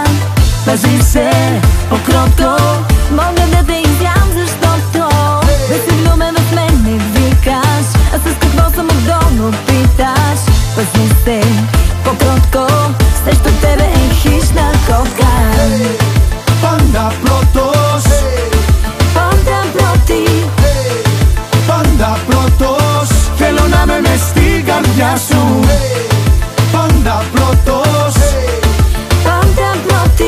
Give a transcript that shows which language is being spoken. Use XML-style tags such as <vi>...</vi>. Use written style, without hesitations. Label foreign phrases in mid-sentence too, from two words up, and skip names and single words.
<bg>Пази се по-кротко, мога да те изям, защото да си влюбен в мен не викаш, а с какво съм отдолу питаш. Пази се по-кротко, срещу тебе е хищна котка.</bg> <el>Πάντα πρώτος, Πάντα πρώτη, πάντα πρώτος. Θέλω να είμαι μες στην καρδιά σου. Πάντα πρώτος, πάντα πρώτη.</el>